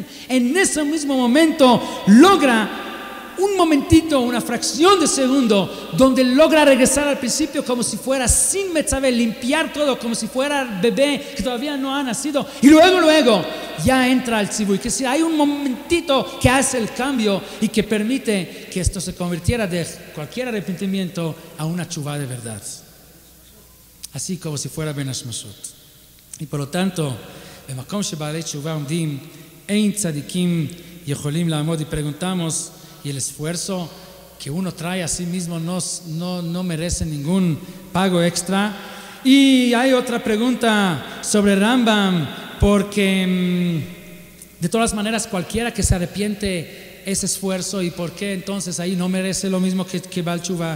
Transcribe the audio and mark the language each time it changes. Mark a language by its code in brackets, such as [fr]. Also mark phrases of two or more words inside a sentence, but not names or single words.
[es] En ese mismo momento logra un momentito, una fracción de segundo, donde logra regresar al principio como si fuera sin metzaveh, limpiar todo como si fuera bebé que todavía no ha nacido, y luego ya entra al tzivui. Que si hay un momentito que hace el cambio y que permite que esto se convirtiera de cualquier arrepentimiento a una teshuvá de verdad, así como si fuera [he] בין השמשות. [es] Y por lo tanto, [he] במקום שבעלי תשובה עומדים אין צדיקים יכולים לעמוד, [es] y preguntamos, y el esfuerzo que uno trae a sí mismo no merece ningún pago extra. Y hay otra pregunta sobre Rambam, porque de todas maneras cualquiera que se arrepiente es esfuerzo, y por qué entonces ahí no merece lo mismo que [he] בעל תשובה.